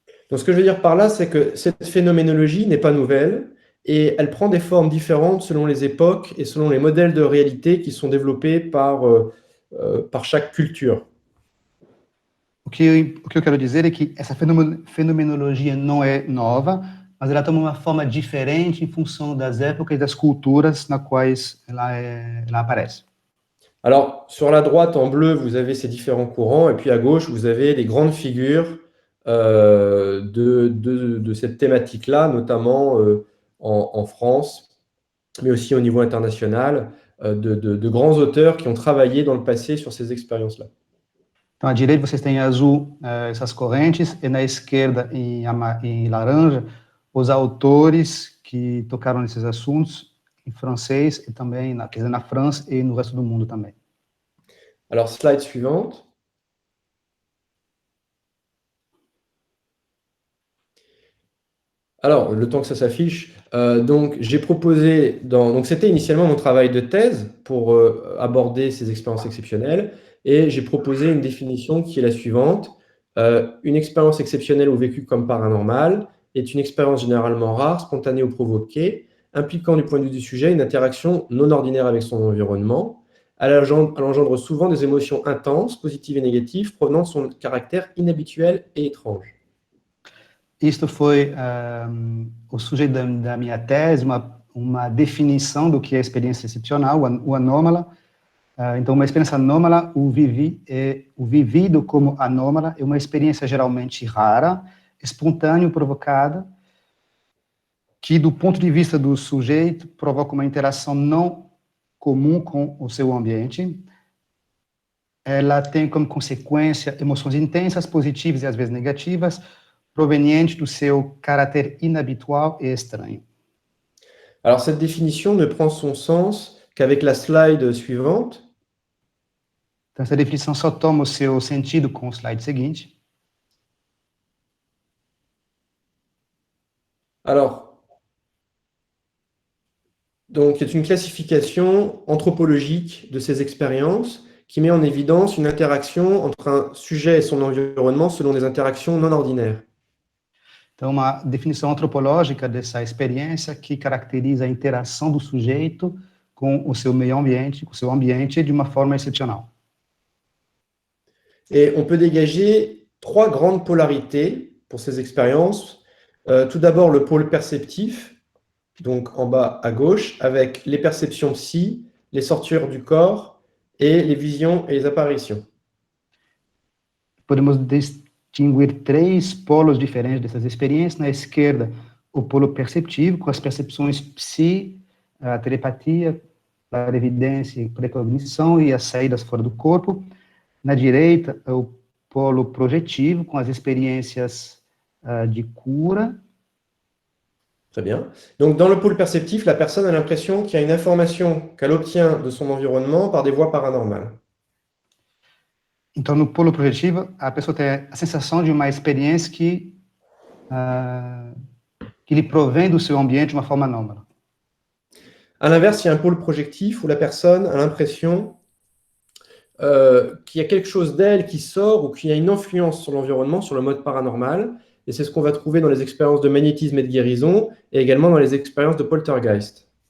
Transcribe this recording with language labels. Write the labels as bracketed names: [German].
[French] Donc, ce que je veux dire par là, c'est que cette phénoménologie n'est pas nouvelle et elle prend des formes différentes selon les époques et selon les modèles de réalité qui sont développés par chaque culture. [Portuguese] O que eu quero dizer é que essa fenomenologia não é nova, mas ela toma uma forma diferente em função das épocas e das culturas nas quais ela aparece. [French] Alors, sur la droite, en bleu, vous avez ces différents courants, et puis à gauche, vous avez les grandes figures de cette thématique-là, notamment en France, mais aussi au niveau international, de grands auteurs qui ont travaillé dans le passé sur ces expériences-là. [Portuguese] Então, à direita vocês têm em azul essas correntes, e na esquerda, em laranja, os autores que tocaram nesses assuntos em francês e também, quer dizer, na França e no resto do mundo também. [French] Alors, slide suivante. Alors, le temps que ça s'affiche, donc j'ai proposé, donc c'était initialement mon travail de thèse pour aborder ces expériences exceptionnelles, et j'ai proposé une définition qui est la suivante. Une expérience exceptionnelle ou vécue comme paranormale est une expérience généralement rare, spontanée ou provoquée, impliquant du point de vue du sujet une interaction non ordinaire avec son environnement. Elle engendre souvent des émotions intenses, positives et négatives, provenant de son caractère inhabituel et étrange. [Portuguese] Isto foi o sujeito da minha tese, uma definição do que é a experiência excepcional, o anômala. Então, uma experiência anômala, o vivido como anômala, é uma experiência geralmente rara, espontânea, provocada, que, do ponto de vista do sujeito, provoca uma interação não comum com o seu ambiente. Ela tem como consequência emoções intensas, positivas e às vezes negativas, provenientes do seu caráter inabitual e estranho. [French] Alors, cette définition ne prend son sens qu'avec la slide suivante. [Portuguese] Então, essa definição só toma o seu sentido com o slide seguinte. [French] Alors, donc, c'est une classification anthropologique de ces expériences qui met en évidence une interaction entre un sujet et son environnement selon des interactions non ordinaires. [Portuguese] Então, uma definição antropológica dessa experiência que caracteriza a interação do sujeito com o seu meio ambiente, com o seu ambiente, de uma forma excepcional. [French] Et on peut dégager trois grandes polarités pour ces expériences. Tout d'abord, le pôle perceptif, donc en bas à gauche, avec les perceptions psy, les sortures du corps et les visions et les apparitions. [Portuguese] Podemos distinguir três polos diferentes dessas experiências. Na esquerda, o polo perceptivo, com as percepções psi, a telepatia, a evidência, precognição e as saídas fora do corpo. Na direita, o polo projetivo, com as experiências de cura. [French] Très bien. Donc, dans le pôle perceptif, la personne a l'impression qu'il y a une information qu'elle obtient de son environnement par des voies paranormales. [Portuguese] Então, no polo projetivo, a pessoa tem a sensação de uma experiência que lhe provém do seu ambiente de uma forma anômala. [French] À l'inverse, il y a un pôle projectif où la personne a l'impression qu'il y a quelque chose d'elle qui sort ou qu'il y a une influence sur l'environnement, sur le mode paranormal. Et c'est ce qu'on va trouver dans les expériences de magnétisme et de guérison, et également dans les expériences de poltergeist.